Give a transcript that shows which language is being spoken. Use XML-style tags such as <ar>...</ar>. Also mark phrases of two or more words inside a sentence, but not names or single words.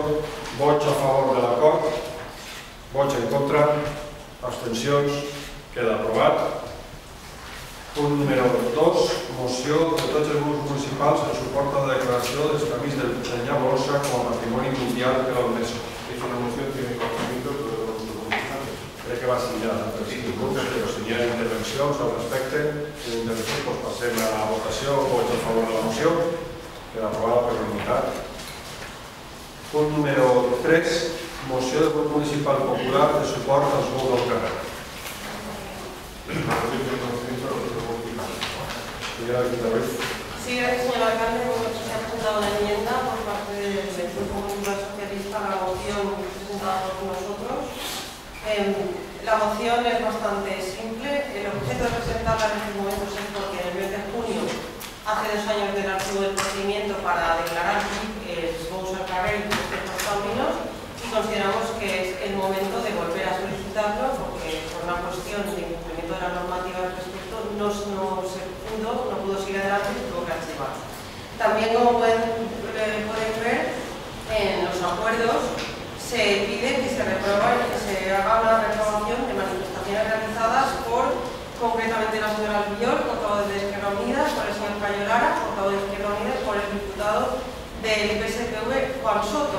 <ca>Vots a favor de l'acord, vots en contra, abstencions, queda aprovat. Punt número 2, moció de tots els grups municipals en suport a la declaració dels camins del Llagolosa com a patrimoni mundial de la UNESCO.</ca> <es>Es una moción que tiene conocimiento de todos los grupos municipales.</es> <ca>Crec que va signar per cinc grups, però si hi ha intervencions al respecte, doncs passem a la votació, vots a favor de la moció, queda aprovada per unanimitat. Punt número 3, moció del grup municipal popular de suport als bous del carrer.</ca> <es>Señora Quintaruiz. Sí, gracias, señor alcalde. Se ha presentado una enmienda por parte del Grupo Municipal Socialista a la moción presentada por nosotros. La moción es bastante simple. El objeto de presentarla en estos momentos es porque en el mes de junio, hace 2 años del archivo del procedimiento para declarar</es> <ca>bous al carrer</ca> <es>y espejos taurinos, y consideramos que es el momento de volver a solicitarlo porque por una cuestión de incumplimiento de la normativa al respecto no pudo seguir adelante y tuvo que archivar. También, como pueden ver, en los acuerdos se pide que se haga una reprobación de manifestaciones realizadas por, concretamente, la señora Albiol, portavoz de Izquierda Unida, por el señor Cayo Lara, portavoz de Izquierda Unida, y por el diputado del PSPV, Juan Soto.</es>